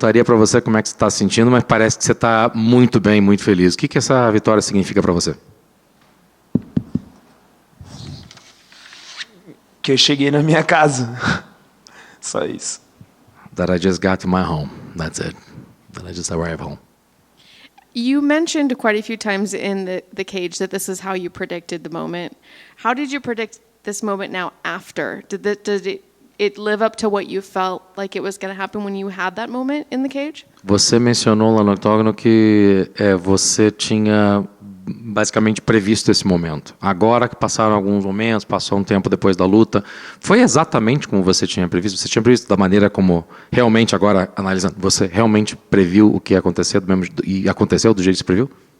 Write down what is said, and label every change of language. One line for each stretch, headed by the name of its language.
Portuguese: Perguntaria para você como é que você está se sentindo, mas parece que você está muito bem, muito feliz. O que essa vitória significa para você? Que eu cheguei na minha casa. Só isso.
English: That I just got to my home. That's it. That I just arrived home. You mentioned quite a few times in the cage that this is how you predicted the moment. How did you predict this moment now after? Did it live up to what you felt like it was going to happen when you had that moment in the cage?
Portuguese: Você mencionou lá no octógono que você tinha basicamente previsto esse momento. Agora que passaram alguns momentos, passou um tempo depois da luta, foi exatamente como você tinha previsto? Você tinha previsto da maneira como realmente, agora analisando, você realmente previu o que ia acontecer e aconteceu do jeito que você previu?